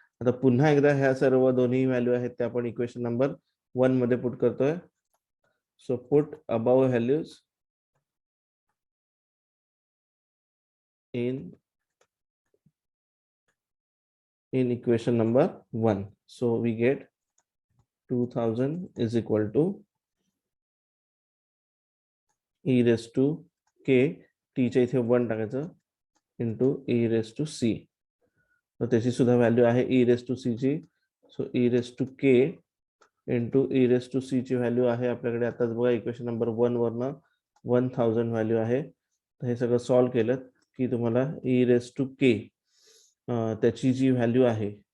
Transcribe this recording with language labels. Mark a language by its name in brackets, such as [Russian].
[Marathi] आता पुन्हा एकदा ह्या सर्व दोन्ही व्हॅल्यू आहेत त्या आपण इक्वेशन नंबर 1 मध्ये पुट करतोय. So put above values [English] in equation number 1. So we get 2000 is equal to e raised to k, [Marathi] t च्या इथे 1 टाकायचं, [English] Into e raised to c. [Marathi] तर त्याची सुद्धा व्हॅल्यू आहे e raised to c ची. So e raised to k into e raised to c ची value आहे आपल्याकडे आताच बघा इक्वेशन नंबर 1 वरनं 1000 व्हॅल्यू आहे. तर हे सगळं सॉल्व्ह केलं की तुम्हाला e raised to k त्याची जी व्हॅल्यू आहे